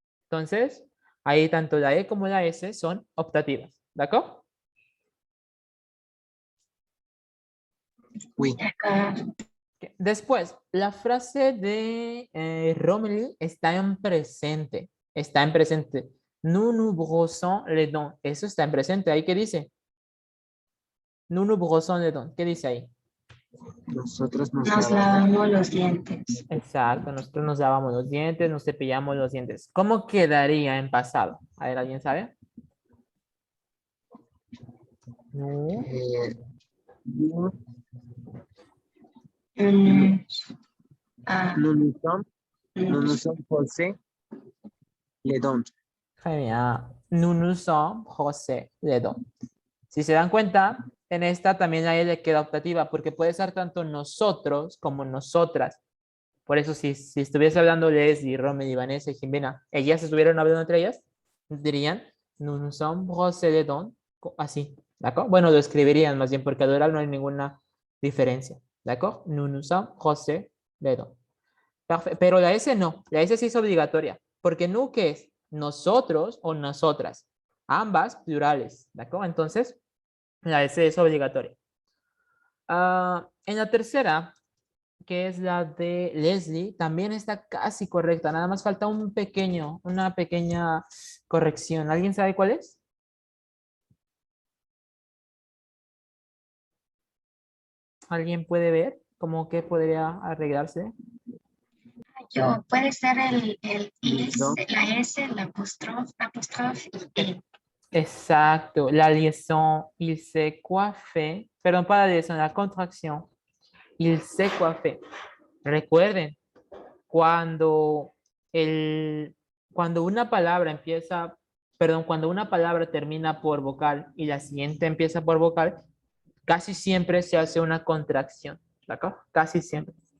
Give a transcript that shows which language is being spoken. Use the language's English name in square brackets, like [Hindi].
[Spanish] Entonces, ahí tanto la E como la S son optativas. ¿De acuerdo? [French] Oui. [Spanish] Después, la frase de Romilly está en presente. Está en presente. [French] Nous nous brossons les dents. [Spanish] Eso está en presente. ¿Ahí qué dice? [French] Nous nous brossons les dents. [Spanish] ¿Qué dice ahí? Nosotros nos Nos lavamos. lavamos los dientes. Exacto. Nosotros nos lavamos los dientes, nos cepillamos los dientes. ¿Cómo quedaría en pasado? A ver, ¿alguien sabe? No. [French] Nous, Mm, ah, nous nous sommes, nous mm, nous sommes brossés les dents. Très bien. Nous nous sommes brossés les dents. [Spanish] Si se dan cuenta, en esta también la L queda optativa porque puede ser tanto nosotros como nosotras. Por eso, si estuviese hablando Leslie, Romy, Vanessa y Jimena, ellas estuvieran hablando entre ellas, dirían, [French] nous nous sommes brossés les dents, [Spanish] así, ¿de acuerdo? Bueno, lo escribirían más bien porque al oral no hay ninguna diferencia, ¿de acuerdo? [French] Nous nous sommes brossés les dents. [Spanish] Perfecto. Pero la S no, la S sí es obligatoria, porque nous, ¿qué es? Nosotros o nosotras, ambas plurales, ¿de acuerdo? Entonces, la S es obligatoria. En la tercera, que es la de Leslie, también está casi correcta. Nada más falta una pequeña corrección. ¿Alguien sabe cuál es? ¿Alguien puede ver cómo que podría arreglarse? yo, puede ser el is, No. la S, la apóstrofe y E. Exacto. [French] La liaison, il s'est coiffé. [Spanish] Perdón, para la liaison, la contracción. [French] Il s'est coiffé. [Spanish] Recuerden, cuando, cuando una palabra empieza, perdón, cuando una palabra termina por vocal y la siguiente empieza por vocal, casi siempre se hace una contracción, ¿de acuerdo? Casi siempre.